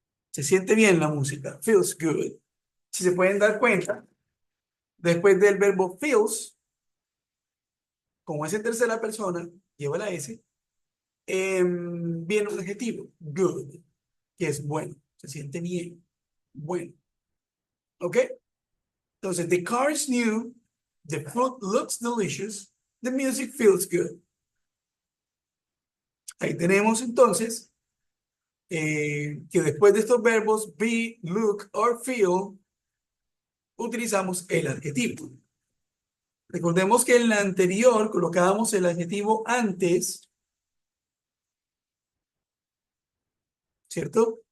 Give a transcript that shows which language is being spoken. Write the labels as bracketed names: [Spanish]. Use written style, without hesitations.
[Spanish] Se siente bien la música. [English] Feels good. [Spanish] Si se pueden dar cuenta, después del verbo feels, como es en tercera persona, lleva la S, viene un adjetivo, good, que es bueno, se siente bien, bueno. ¿Ok? [English] Entonces, the car is new, the food looks delicious, the music feels good. [Spanish] Ahí tenemos entonces que después de estos verbos be, look or feel, utilizamos el adjetivo. Recordemos que en la anterior colocábamos el adjetivo antes, ¿cierto?